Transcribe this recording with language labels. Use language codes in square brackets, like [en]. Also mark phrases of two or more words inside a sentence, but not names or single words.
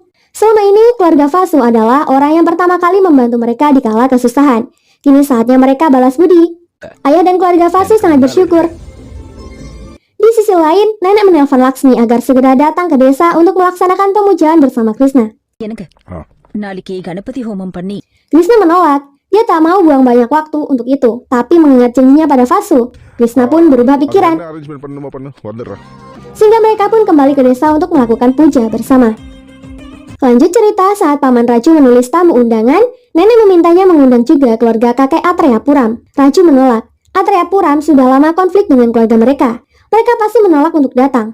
[id] Selama ini, keluarga Vasu adalah orang yang pertama kali membantu mereka di kala kesusahan. Kini saatnya mereka balas budi. Ayah dan keluarga Vasu sangat bersyukur. Di sisi lain, nenek menelpon Laksmi agar segera datang ke desa untuk melaksanakan pemujaan bersama Krishna. [ta] எனக்கு நாளைக்கு கணபதி ஹோமம் பண்ணி [id] Krishna menolak. Dia tak mau buang banyak waktu untuk itu, tapi mengingat janjinya pada Vasu, Krishna pun berubah pikiran. [ta] அரேஞ்ச்மென்ட் பண்ணுமா பண்ணு வந்துடுறேன். [id] Sehingga mereka pun kembali ke desa untuk melakukan puja bersama. Lanjut cerita, saat Paman Raju menulis tamu undangan, nenek memintanya mengundang juga keluarga kakek Atreya Puram. Raju menolak. Atreya Puram sudah lama konflik dengan keluarga mereka. Mereka pasti menolak untuk datang.